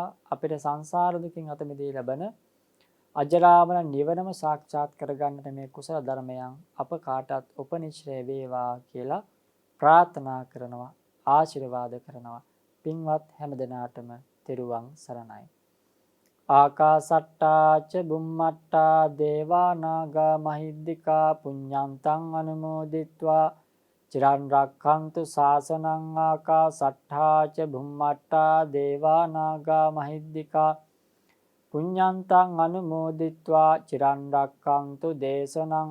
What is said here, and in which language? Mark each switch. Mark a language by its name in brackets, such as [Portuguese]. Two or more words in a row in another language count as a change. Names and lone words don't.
[Sinhala] අපිට සංසාර දුකින් අත මිදී ලැබෙන අජරාමර නිවනම සාක්ෂාත් කරගන්නට මේ කුසල ධර්මයන් අප කාටත් උපනිශ්‍රේ වේවා කියලා ප්‍රාර්ථනා කරනවා, ආශිර්වාද කරනවා. පින්වත් හැමදෙනාටම තෙරුවන් සරණයි. [Pali] ආකාසට්ටා ච බුම්මට්ටා දේවා නාග මහිද්దికා පුඤ්ඤන්තං අනුමෝදිත්වා චිරන් රක්ඛන්තු ශාසනං. ආකාසට්ටා ච බුම්මට්ටා දේවා නාග මහිද්దికා පුඤ්ඤන්තං අනුමෝදිත්වා චිරන් රක්ඛන්තු දේශනං.